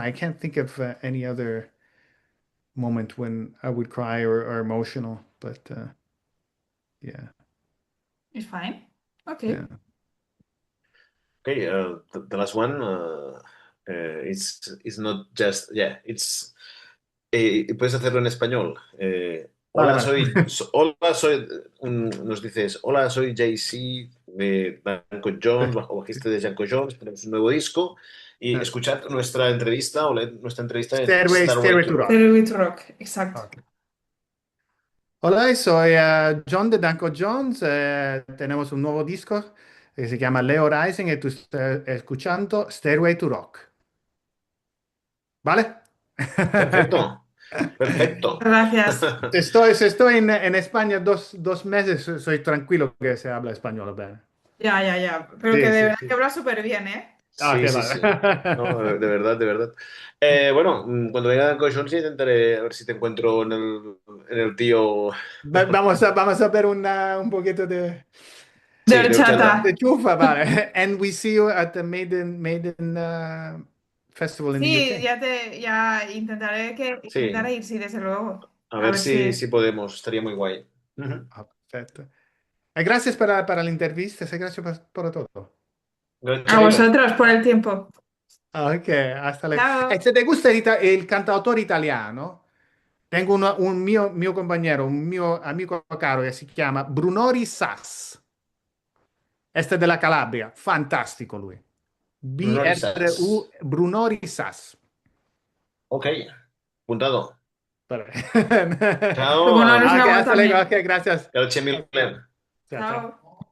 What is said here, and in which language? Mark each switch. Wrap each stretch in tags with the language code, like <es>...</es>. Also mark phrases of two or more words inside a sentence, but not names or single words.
<en>I can't think of any other moment when I would cry or emotional. But yeah, It's fine. Okay. yeah. Okay, the last one it's not just, yeah, it's</en> <es>puedes hacerlo en español. Vale, Hola, vale. nos dices, hola, soy JC de Danko Jones, bajo bajista de Danko Jones, tenemos un nuevo disco y escuchad nuestra entrevista o leed nuestra entrevista en Starway Stairway to to Rock. Rock.</es> <en>Very with rock,</en> <es>exacto. Ok. Hola, soy John de Danko Jones. Tenemos un nuevo disco que se llama Leo Rising y tú estás escuchando Stairway to Rock. ¿Vale? Perfecto, perfecto. Gracias. Si estoy en España dos meses, soy tranquilo que se habla español. ¿Verdad? Ya, ya, ya. Pero que Sí, de sí, verdad que sí. habla súper bien, ¿eh? Ah, Sí, qué sí, vale. sí. No, de verdad, de verdad. Bueno, cuando venga Danko Jones intentaré a ver si te encuentro en el tío. Vamos a ver un poquito De Sí, de de horchata. horchata. chufa, vale.</es> <en>And we see you at the Maiden Festival in the</en> <es>Sí,</es> <en>UK.</en> <es>ya intentaré Sí, intentaré ir, sí, desde luego. a A ver ver si si. podemos, estaría muy guay. Ujú.</es> <it>Ah, perfetto. E grazie per l'intervista, e grazie per tutto.</it> <es>A</es> <it>Grazie mille.</it> <es>vosotros por el tiempo. Ok, hasta luego. E Chao. se te gusta</es> <it>il cantautore italiano,</it> <es>tengo un mio compañero,</es> <it>un mio amico caro che si chiama Brunori Sass.</it> <es>Este de la Calabria,</es> <it>fantastico lui.</it> <es>No risas. BRU Brunori Sass. Ok, apuntado. Vale. Qué bueno, Ciao, eres una Ok, voz hasta luego, también. ok, gracias.</es> <it>grazie</it> <es>Chao, chao.</es> <it>mille.</it> <es>Chao, chao. Chao.</es>